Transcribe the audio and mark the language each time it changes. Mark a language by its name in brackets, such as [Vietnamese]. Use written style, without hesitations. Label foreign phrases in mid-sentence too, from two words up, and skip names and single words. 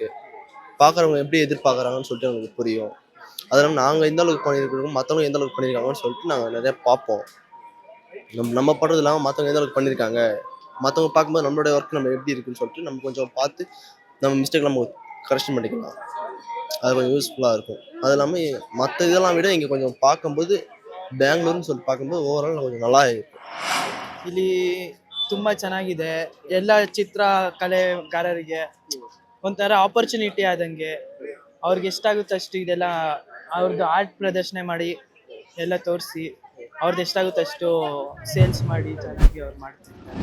[Tamil] பார்க்குறவங்க எப்படி எதிர்பார்க்குறாங்கன்னு சொல்லிட்டு எங்களுக்கு புரியும். அது இல்லாமல் நாங்கள் எந்த அளவுக்கு பண்ணியிருக்கோம், மற்றவங்க எந்த அளவுக்கு பண்ணியிருக்காங்கன்னு சொல்லிட்டு நாங்கள் நிறைய பார்ப்போம். நம்ம பண்ணுறது இல்லாமல் மற்றவங்க எந்த அளவுக்கு பண்ணியிருக்காங்க, மற்றவங்க பார்க்கும்போது நம்மளுடைய ஒர்க் நம்ம எப்படி இருக்குன்னு சொல்லிட்டு நம்ம கொஞ்சம் பார்த்து நம்ம மிஸ்டேக் நம்ம கரெக்ஷன் பண்ணிக்கலாம். அது கொஞ்சம் யூஸ்ஃபுல்லாக இருக்கும். அது இல்லாமல் மற்ற இதெல்லாம் விட இங்கே கொஞ்சம் பார்க்கும்போது [Kannada] ಬ್ಯಾಂಗ್ಳೂರ್ನ ಸ್ವಲ್ಪ [Tamil] பார்க்கும்போது ಓವರಾಲ್ கொஞ்சம் நல்லா இருக்கும். [Kannada] ಇಲ್ಲಿ ತುಂಬ ಚೆನ್ನಾಗಿದೆ. ಎಲ್ಲ ಚಿತ್ರಕಲೆಗಾರರಿಗೆ ಒಂಥರ ಆಪರ್ಚುನಿಟಿ ಆದಂಗೆ, ಅವ್ರಿಗೆ ಎಷ್ಟಾಗುತ್ತೆ ಅಷ್ಟು ಇದೆಲ್ಲ ಅವ್ರದ್ದು ಆರ್ಟ್ ಪ್ರದರ್ಶನ ಮಾಡಿ ಎಲ್ಲ ತೋರಿಸಿ ಅವ್ರದ್ದು ಎಷ್ಟಾಗುತ್ತೆ ಅಷ್ಟು ಸೇಲ್ಸ್ ಮಾಡಿ ಚೆನ್ನಾಗಿ ಅವ್ರು ಮಾಡ್ತಿರ್ತಾರೆ.